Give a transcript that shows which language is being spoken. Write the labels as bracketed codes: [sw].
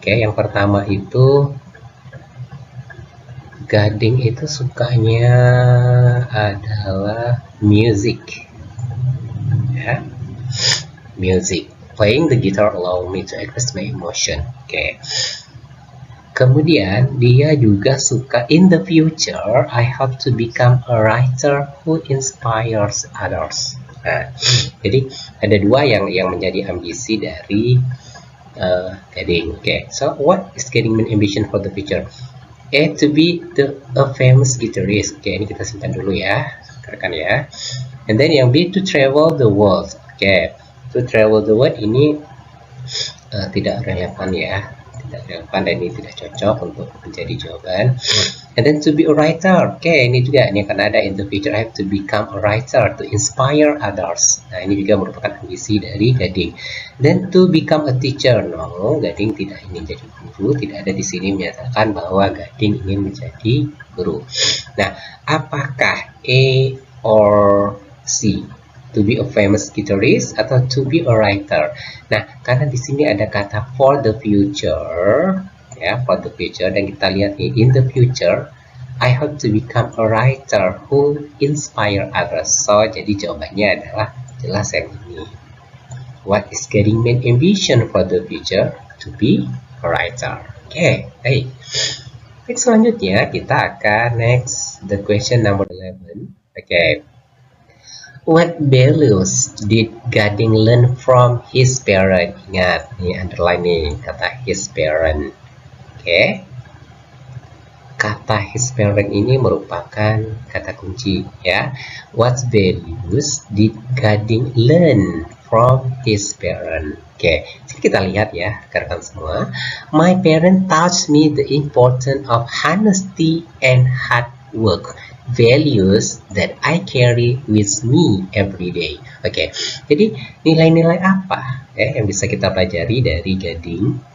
[id] Oke, yang pertama itu Gading itu sukanya adalah music. Ya, music. [en] Playing the guitar allow me to express my emotion. [id] Oke. Kemudian dia juga suka [en] in the future I hope to become a writer who inspires others. [id] Nah, jadi ada dua yang menjadi ambisi dari Gading. Oke. [en] So what is Gading main ambition for the future? A, to be a famous guitarist. [id] Oke, ini kita simpan dulu ya, rekan ya. [en] And then [id] yang B, [en] to travel the world. [id] Oke. [en] To travel the world [id] ini tidak relevan ya, tidak relevan dan ini tidak cocok untuk menjadi jawaban. [en] And then to be a writer, [id] oke, ini juga ini akan ada [en] in the future I have to become a writer to inspire others. [id] Nah, ini juga merupakan ambisi dari Gading. [en] Then to become a teacher, no, [id] Gading tidak ingin jadi guru, tidak ada di sini menyatakan bahwa Gading ingin menjadi guru. Nah, apakah A or C? [en] To be a famous guitarist atau to be a writer. [id] Nah, karena di sini ada kata [en] for the future, ya, for the future, [id] dan kita lihat nih, [en] in the future, I hope to become a writer who inspire others. [id] So, jadi jawabannya adalah jelas yang ini. [en] What is Gading main ambition for the future? To be a writer. [id] Oke, baik. [en] Next, [id] selanjutnya kita akan [en] next the question number 11. Oke. What values did Gading learn from his parent? [id] Ingat, ini underline nih, kata [en] his parent. [id] Oke. Kata [en] his parent [id] ini merupakan kata kunci ya. [en] What values did Gading learn from his parent? [id] Oke, jadi kita lihat ya, rekan semua. [en] My parent taught me the importance of honesty and hard work. Values that I carry with me every day. [id] Oke, jadi nilai-nilai apa ya yang bisa kita pelajari dari Gading?